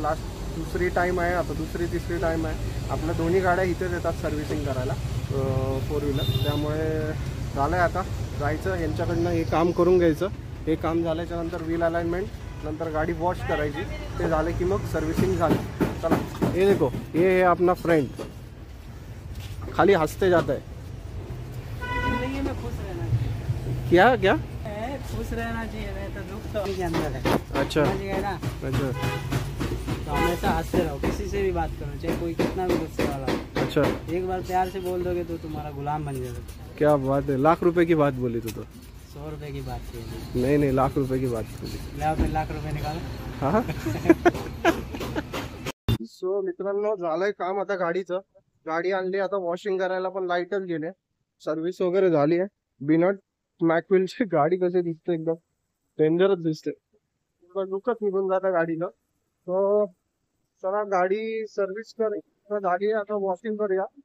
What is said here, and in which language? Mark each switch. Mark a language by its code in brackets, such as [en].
[mr] Last दुसरी time आहे, आता तिसरी टाइम आहे। आपल्या दोन्ही गाड्या इथेच येतात सर्व्हिसिंग करायला, 4 व्हीलर। त्यामुळे झालंय, आता जायचं यांच्याकडनं हे काम करून घ्यायचं। हे काम झाल्याच्या नंतर व्हील अलाइनमेंट, नंतर गाडी वॉश करायची। ते झाले की मग सर्व्हिसिंग झाली। [hi] चला ये देखो, ये है अपना फ्रेंड, खाली हंसते जाता है। जिंदगी में खुश रहना चाहिए। क्या खुश रहना चाहिए, नहीं तो दुख तो के अंदर है। अच्छा समझिए ना, अच्छा तो हमेशा हंसते रहो, किसी से भी बात करो, चाहे कोई कितना भी गुस्से वाला हो। अच्छा, एक बार प्यार से बोल दोगे तो तुम्हारा गुलाम बन जाएगा। क्या बात है, लाख रुपए की बात बोली तू तो। 100 रुपए की बात की, नहीं लाख रुपए की बात बोली। ले आपने लाख रुपए निकालो। [mr] हाँ सो मित्रांनो झालंय काम आता गाडीचं। गाडी आणली आता वॉशिंग करायला, पण लाईटच गेले। सर्व्हिस वगैरे झाली आहे। बिनट मॅकविलची गाडी कशी दिसते, एकदम डेंजरच दिसते। लुकच निघून जाता गाडीला। तो चला गाडी सर्व्हिस झाली, आता वॉशिंग करूया।